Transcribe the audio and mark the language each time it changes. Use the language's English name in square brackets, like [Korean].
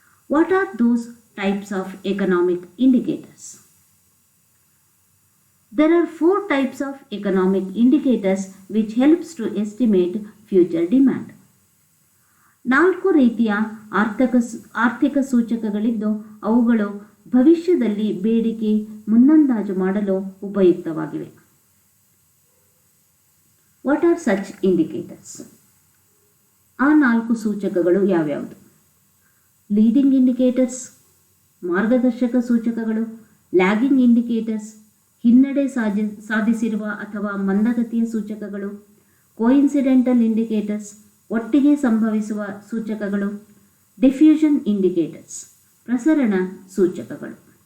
[English] What are those types of economic indicators? There are 4 types of economic indicators which helps to estimate future demand. [Kannada] 4 ರೀತಿಯ ಆರ್ಥಿಕ ಸೂಚಕಗಳಿದ್ದು ಅವುಗಳು ಭವಿಷ್ಯದಲ್ಲಿ ಬೇಡಿಕೆ ಮುನ್ನಂದಾಜು ಮಾಡಲು ಉಪಯುಕ್ತವಾಗಿವೆ. [English] What are such indicators? [Kannada] ಆ 4 ಸೂಚಕಗಳು ಯಾವ್ಯಾವುದು? ಲೀಡಿಂಗ್ ಇಂಡಿಕೇಟರ್ಸ್, ಮಾರ್ಗದರ್ಶಕ ಸೂಚಕಗಳು, ಲ್ಯಾಗಿಂಗ್ ಇಂಡಿಕೇಟರ್ಸ್, ಹಿನ್ನಡೆ ಸಾಧಿಸಿರುವ ಅಥವಾ ಮಂದಗತಿಯ ಸೂಚಕಗಳು, ಕೋಇನ್ಸಿಡೆಂಟಲ್ ಇಂಡಿಕೇಟರ್ಸ್, ಒಟ್ಟಿಗೆ ಸಂಭವಿಸುವ ಸೂಚಕಗಳು, ಡಿಫ್ಯೂಷನ್ ಇಂಡಿಕೇಟರ್ಸ್, ಪ್ರಸರಣ ಸೂಚಕಗಳು.